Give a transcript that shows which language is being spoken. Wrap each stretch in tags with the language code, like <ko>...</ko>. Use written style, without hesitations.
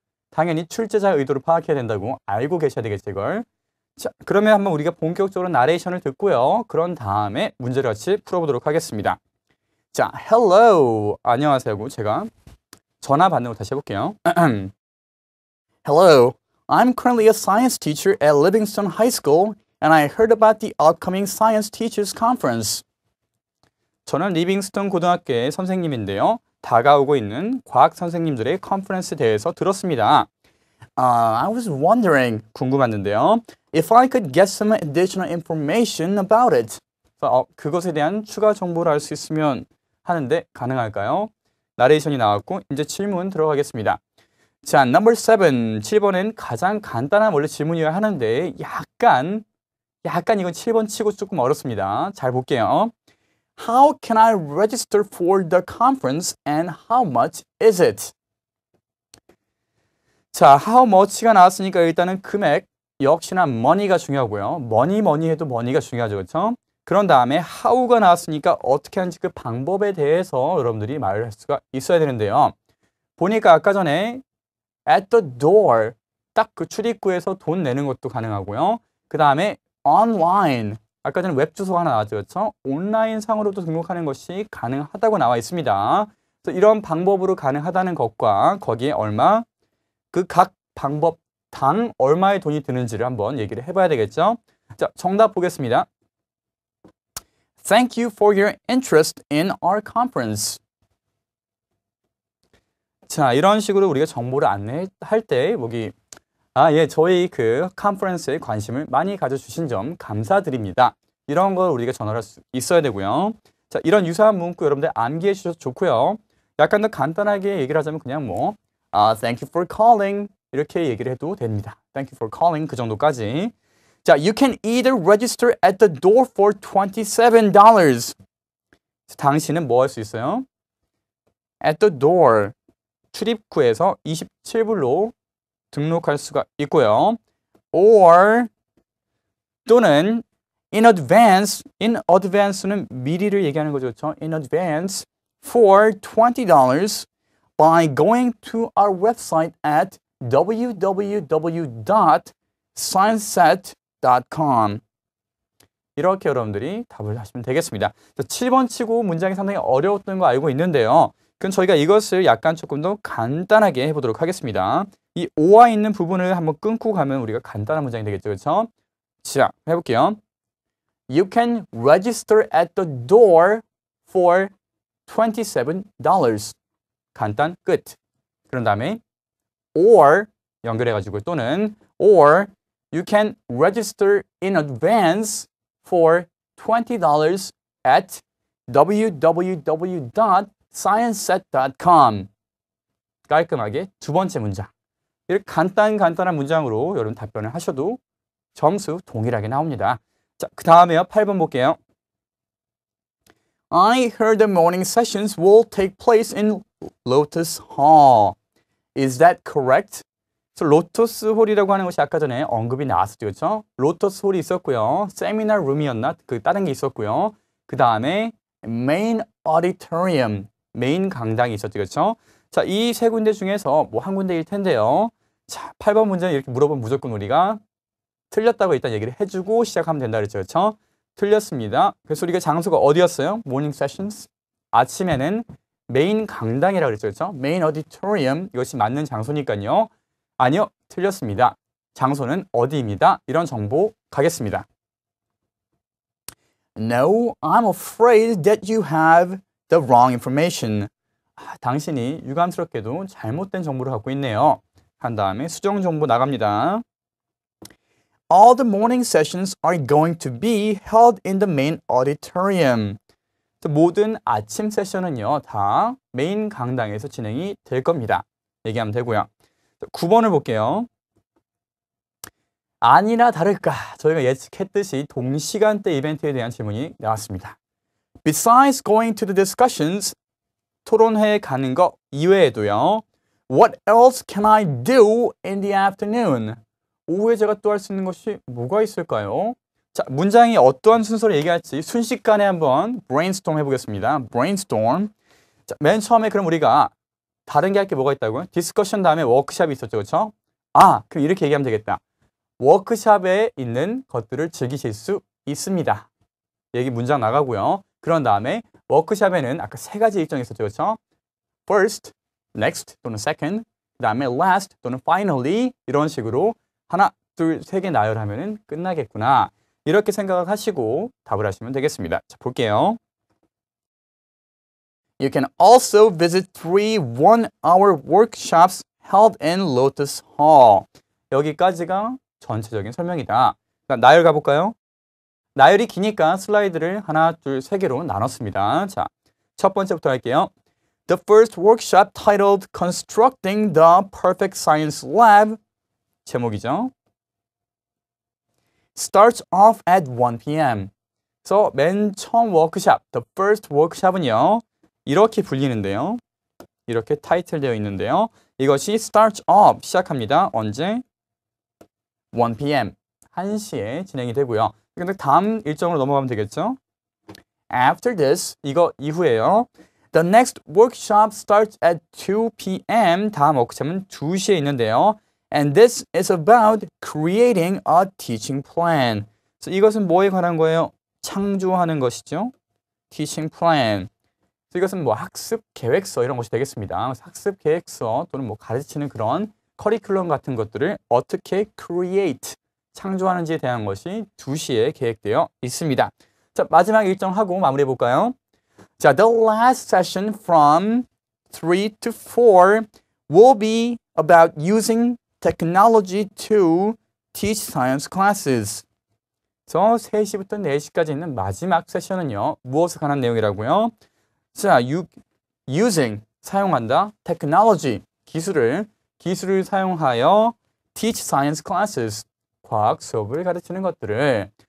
<ko>당연히 출제자의 의도를 파악해야 된다고 알고 계셔야 되겠죠, 이걸. 자, 그러면 한번 우리가 본격적으로 나레이션을 듣고요. 그런 다음에 문제를 같이 풀어보도록 하겠습니다. 자, hello. 안녕하세요. 제가 전화 받는 거 다시 해볼게요.</ko> <en>Hello. I'm currently a science teacher at Livingston High School and I heard about the upcoming Science Teachers Conference.</en> <ko>저는 리빙스턴 고등학교의 선생님인데요. 다가오고 있는 과학 선생님들의 컨퍼런스에 대해서 들었습니다.</ko> <en>I was wondering,</en> <ko>궁금했는데요.</ko> <en>If I could get some additional information about it.</en> <ko>그것에 대한 추가 정보를 알 수 있으면 하는데 가능할까요? 나레이션이 나왔고 이제 질문 들어가겠습니다. 자, number 7. 7번은 가장 간단한 원래 질문이어야 하는데 약간 이건 7번 치고 조금 어렵습니다. 잘 볼게요.</ko> <en>How can I register for the conference and how much is it?</en> <ko>자, how much가 나왔으니까 일단은 금액 역시나 money가 중요하고요. 뭐니 해도 money가 중요하죠. 그렇죠? 그런 다음에 how가 나왔으니까 어떻게 하는지 그 방법에 대해서 여러분들이 말을 할 수가 있어야 되는데요. 보니까 아까 전에</ko> <en>at the door</en> <ko>딱 그 출입구에서 돈 내는 것도 가능하고요. 그 다음에 online 아까 전에 웹 주소가 하나 나왔죠. 그렇죠? 온라인 상으로도 등록하는 것이 가능하다고 나와 있습니다. 그래서 이런 방법으로 가능하다는 것과 거기에 얼마 그 각 방법당 얼마의 돈이 드는지를 한번 얘기를 해봐야 되겠죠. 자, 정답 보겠습니다.</ko> <en>Thank you for your interest in our conference.</en> <ko>자, 이런 식으로 우리가 정보를 안내할 때 여기 저희 그 컨퍼런스에 관심을 많이 가져주신 점 감사드립니다. 이런 걸 우리가 전할 수 있어야 되고요. 자, 이런 유사한 문구 여러분들 암기해 주셔도 좋고요. 약간 더 간단하게 얘기를 하자면 그냥</ko> <en>Thank you for calling</en> <ko>이렇게 얘기를 해도 됩니다.</ko> <en>Thank you for calling</en> <ko>그 정도까지. 자,</ko> <en>you can either register at the door for $27.</en> <ko>당신은 뭐 할 수 있어요?</ko> <en>At the door</en> <ko>출입구에서 27불로 등록할 수가 있고요. Or 또는 in advance는 미리를 얘기하는 거죠. 그렇죠?</ko> <en>In advance for $20 by going to our website at www.scienceset.com.</en> <ko>이렇게 여러분들이 답을 하시면 되겠습니다. 7번 치고 문장이 상당히 어려웠던 거 알고 있는데요. 그럼 저희가 이것을 약간 조금 더 간단하게 해보도록 하겠습니다. 이 오와 있는 부분을 한번 끊고 가면 우리가 간단한 문장이 되겠죠. 그렇죠? 자, 해볼게요.</ko> <en>You can register at the door for $27.</en> <ko>간단, 끝. 그런 다음에 or 연결해가지고 또는</ko> <en>or you can register in advance for $20 at www.scienceset.com.</en> <ko>깔끔하게 두 번째 문장. 이렇게 간단한 문장으로 여러분 답변을 하셔도 점수 동일하게 나옵니다. 자, 그 다음에요. 8번 볼게요.</ko> <en>I heard the morning sessions will take place in Lotus Hall. Is that correct?</en> <ko>로터스 홀이라고 하는 것이 아까 전에 언급이 나왔었죠. 그렇죠? 로터스 홀이 있었고요. 세미나 룸이었나? 그 다른 게 있었고요. 그 다음에 메인 오디토리엄, 메인 강당이 있었죠. 그렇죠? 자, 이 세 군데 중에서 한 군데일 텐데요. 자, 8번 문제 이렇게 물어보면 무조건 우리가 틀렸다고 일단 얘기를 해주고 시작하면 된다 그랬죠. 그렇죠? 틀렸습니다. 그래서 우리가 장소가 어디였어요? 모닝 세션스. 아침에는 메인 강당이라고 그랬죠. 그렇죠? 메인 오디토리엄. 이것이 맞는 장소니까요. 아니요, 틀렸습니다. 장소는 어디입니다. 이런 정보 가겠습니다.</ko> <en>No, I'm afraid that you have the wrong information.</en> <ko>당신이 유감스럽게도 잘못된 정보를 갖고 있네요. 한 다음에 수정 정보 나갑니다.</ko> <en>All the morning sessions are going to be held in the main auditorium.</en> <ko>모든 아침 세션은요, 다 메인 강당에서 진행이 될 겁니다. 얘기하면 되고요. 9번을 볼게요. 아니나 다를까 저희가 예측했듯이 동시간대 이벤트에 대한 질문이 나왔습니다.</ko> <en>Besides going to the discussions,</en> <ko>토론회에 가는 거 이외에도요.</ko> <en>What else can I do in the afternoon?</en> <ko>오후에 제가 또 할 수 있는 것이 뭐가 있을까요? 자, 문장이 어떠한 순서로 얘기할지 순식간에 한번</ko> <en>brainstorm 해보겠습니다. brainstorm.</en> <ko>자, 맨 처음에 그럼 우리가 다른 게 할 게 뭐가 있다고요? 디스커션 다음에 워크샵이 있었죠. 그렇죠? 그럼 이렇게 얘기하면 되겠다. 워크샵에 있는 것들을 즐기실 수 있습니다. 얘기 문장 나가고요. 그런 다음에 워크샵에는 아까 세 가지 일정이 있었죠. 그렇죠? First, next 또는 second, 그 다음에 last 또는 finally 이런 식으로 하나, 둘, 세 개 나열하면 끝나겠구나. 이렇게 생각을 하시고 답을 하시면 되겠습니다. 자, 볼게요.</ko> <en>You can also visit 3 one-hour workshops held in Lotus Hall.</en> <ko>여기까지가 전체적인 설명이다. 나열 가볼까요? 나열이 기니까 슬라이드를 하나, 둘, 세 개로 나눴습니다. 자, 첫 번째부터 할게요.</ko> <en>The first workshop titled Constructing the Perfect Science Lab</en> <ko>제목이죠.</ko> <en>Starts off at 1 p.m.</en> <ko>그래서 맨 처음 워크샵,</ko> <en>the first workshop</en> <ko>은요. 이렇게 불리는데요. 이렇게 타이틀되어 있는데요. 이것이 starts off, 시작합니다. 언제? 1 p.m. 1시에 진행이 되고요. 근데 다음 일정으로 넘어가면 되겠죠?</ko> <en>After this,</en> <ko>이거 이후에요.</ko> <en>The next workshop starts at 2 p.m.</en> <ko>다음 워크숍은 2시에 있는데요.</ko> <en>And this is about creating a teaching plan.</en> <ko>그래서 이것은 뭐에 관한 거예요? 창조하는 것이죠. teaching plan. 그래서 이것은 뭐 학습 계획서 이런 것이 되겠습니다. 학습 계획서 또는 뭐 가르치는 그런 커리큘럼 같은 것들을 어떻게 create, 창조하는지에 대한 것이 2시에 계획되어 있습니다. 자, 마지막 일정하고 마무리해 볼까요?</ko> <en>자, the last session from 3 to 4 will be about using technology to teach science classes.</en> <ko>그래서 3시부터 4시까지 있는 마지막 세션은요. 무엇에 관한 내용이라고요? 자, using, 사용한다. technology, 기술을 사용하여</ko> <en>teach science classes,</en> <ko>과학 수업을 가르치는 것들을.</ko>